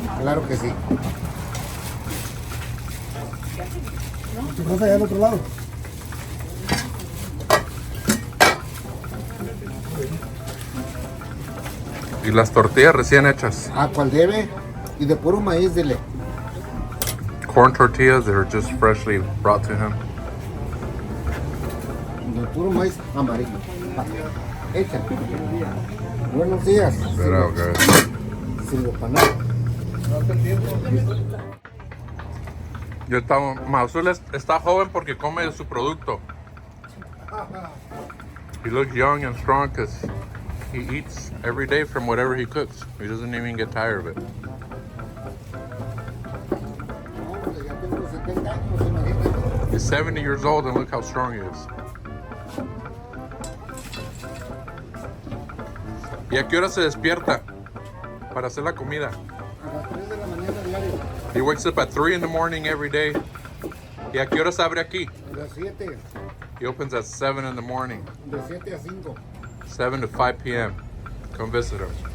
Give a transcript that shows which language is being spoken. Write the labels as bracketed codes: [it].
[es] Claro que sí. Tu cosa allá al otro lado. Y las tortillas recién hechas. ¿A cuál debe? Y de puro maíz, dile. [en] Corn tortillas that are just freshly brought to him. [es] De puro maíz amarillo. Va, échale. Buenos días. [en] Good out, guys. [es] Sirve para nada. Y el Tamasula está joven porque come de su producto. [en] He looks young and strong because he eats every day from whatever he cooks. He doesn't even get tired of it. [es] Ya tengo 70 años, imagínate. [en] He's 70 years old and look how strong he is. [es] ¿Y a qué hora se despierta para hacer la comida? A las 3 de la mañana diario. [en] He wakes up at 3 in the morning every day. [es] ¿Y a qué hora se abre aquí? A las 7. [en] He opens at 7 in the morning, [es] De 7 a 5. [en] 7 to 5 p.m. Come visit him.